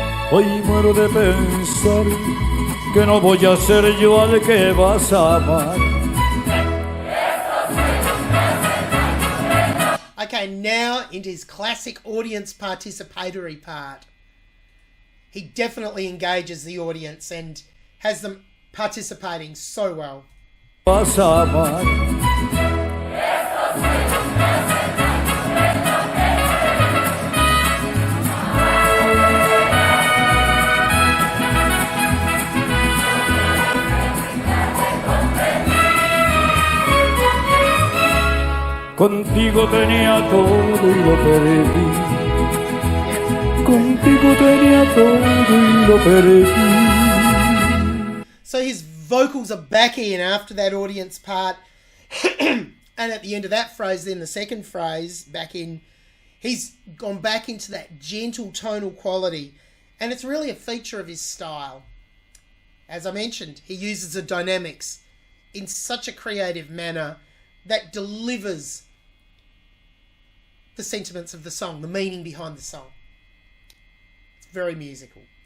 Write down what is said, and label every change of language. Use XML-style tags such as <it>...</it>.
<es>Hoy muero de pensar que no voy a ser yo al que vas a amar.</es> <en>Okay, now into his classic audience participatory part. He definitely engages the audience and has them participating so well.</en> <es>Vas a amar. Contigo tenía todo y lo perdí. Contigo tenía todo y lo perdí.</es> <en>So his vocals are back in after that audience part. And at the end of that phrase, then the second phrase, back in, he's gone back into that gentle tonal quality. And it's really a feature of his style. As I mentioned, he uses the dynamics in such a creative manner that delivers the sentiments of the song, the meaning behind the song. It's very musical.</en>